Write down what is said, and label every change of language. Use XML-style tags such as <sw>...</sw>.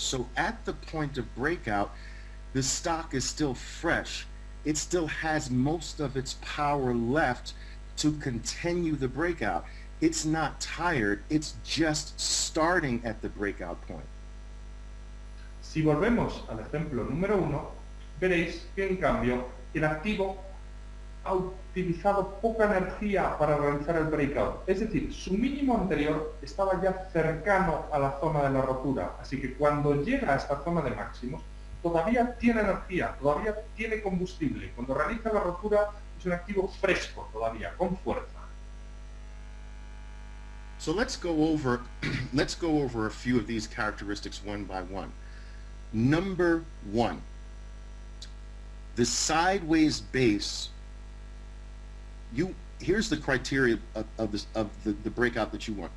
<en>So at the point of breakout, the stock is still fresh. It still has most of its power left to continue the breakout. It's not tired, it's just starting at the breakout point.</en> <es>Si volvemos al ejemplo número 1, veréis que en cambio el activo ha utilizado poca energía para realizar el breakout. Es decir, su mínimo anterior estaba ya cercano a la zona de la rotura. Así que cuando llega a esta zona de máximos, todavía tiene energía, todavía tiene combustible. Cuando realiza la rotura es un activo fresco todavía, con fuerza.</es> <en>So let's go over a few of these characteristics one by one. Number 1, the sideways base. Here's the criteria of the breakout that you want.</en>